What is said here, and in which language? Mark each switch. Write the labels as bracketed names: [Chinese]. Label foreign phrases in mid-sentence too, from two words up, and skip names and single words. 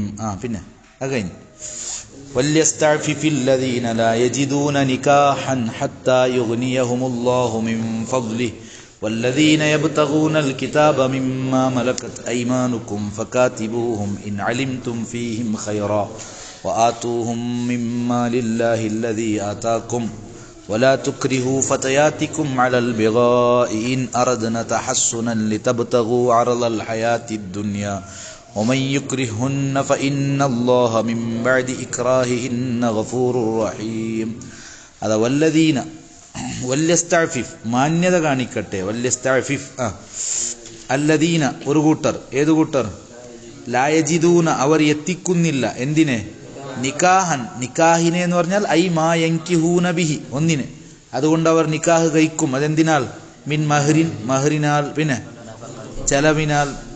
[Malayalam] പിന്നെ അഗൈൻ [Arabic] وليستعفف الذين لا يجدون نكاحا حتى يغنيهم الله من فضله والذين يبتغون الكتاب مما ملكت أيمانكم فكاتبوهم إن علمتم فيهم خيرا وآتوهم مما لله الذي آتاكم ولا تكرهوا فتياتكم على البغاء إن أردنا تحصنا لتبتغوا عرض الحياة الدنيا ومن يكرهن فإن الله من بعد إكراههن غفور رحيم. هذا والذين വല്യസ്തഅഫിഫ് [Malayalam] മാന്യത കാണിക്കട്ടെ. [Arabic] وليستعفف الذين [Malayalam] ഒരു കൂട്ടർ. ഏതു കൂട്ടർ? [Arabic] لا يجدون [Malayalam] അവർ എത്തിക്കുന്നില്ല. എന്തിനെ? നിക്കാഹൻ നിക്കാഹിനെ എന്ന് പറഞ്ഞാൽ [Arabic] أي ما ينكحون به [Malayalam] ഒന്നിനെ. അതുകൊണ്ട് അവർ നിക്കാഹ് കഴിക്കും. അതെന്തിനാൽ? [Arabic] من مهر [Malayalam] മഹ്റിനാൽ, പിന്നെ ചെലവിനാൽ.